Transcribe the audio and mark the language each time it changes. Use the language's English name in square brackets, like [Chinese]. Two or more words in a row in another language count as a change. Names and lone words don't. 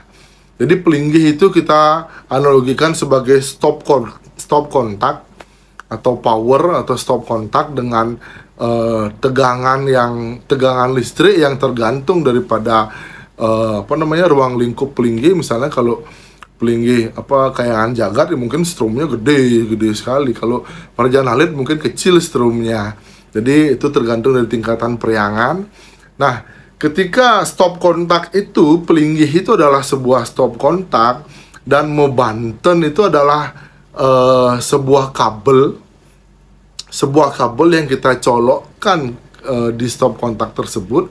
[Indonesian] Jadi pelinggih itu kita analogikan sebagai stop kontak atau power atau stop kontak dengan tegangan listrik yang tergantung daripada ruang lingkup pelinggih. Misalnya kalau pelinggih kayangan jagat ya mungkin strumnya gede sekali. Kalau Marjan Halid mungkin kecil strumnya. Jadi itu tergantung dari tingkatan periangan. Nah, ketika stop kontak itu, pelinggih itu adalah sebuah stop kontak, dan mebanten itu adalah sebuah kabel yang kita colokkan di stop kontak tersebut.